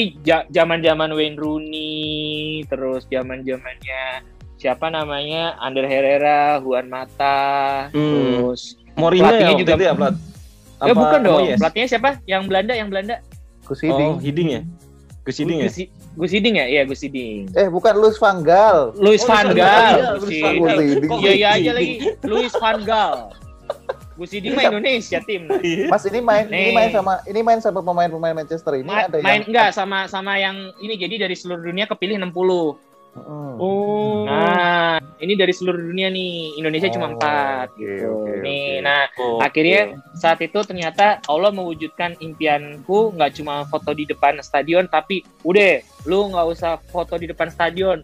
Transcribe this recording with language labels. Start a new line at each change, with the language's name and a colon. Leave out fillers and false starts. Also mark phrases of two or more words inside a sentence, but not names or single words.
Indonesian: Ini zaman-zaman Wayne Rooney, terus zaman-zamannya siapa namanya? Ander Herrera, Juan Mata, terus Mourinho ya juga dia, Plat. Bukan dong. Moyes? Pelatihnya siapa? Yang Belanda. Gus Oh, Hiddink. Hiddink ya? Gus Hiddink ya? Gus Hiddink ya? Iya, Gus Hiddink. Bukan Louis van Gaal. Luis van Gaal. Gus Gus Van Hiddink. Gaal. Hiddink. Kok Iya Hiddink? aja lagi. Luis van Gaal. Gus Hiddink mah Indonesia tim. Mas ini main Nih. main sama pemain-pemain Manchester ini ada Main yang enggak sama yang ini, jadi dari seluruh dunia kepilih 60. Oh. Nah, ini dari seluruh dunia nih. Indonesia cuma 4 oke, gitu. oke, Nih, oke. nah Oke. akhirnya saat itu ternyata Allah mewujudkan impianku, nggak cuma foto di depan stadion, tapi udah lu nggak usah foto di depan stadion,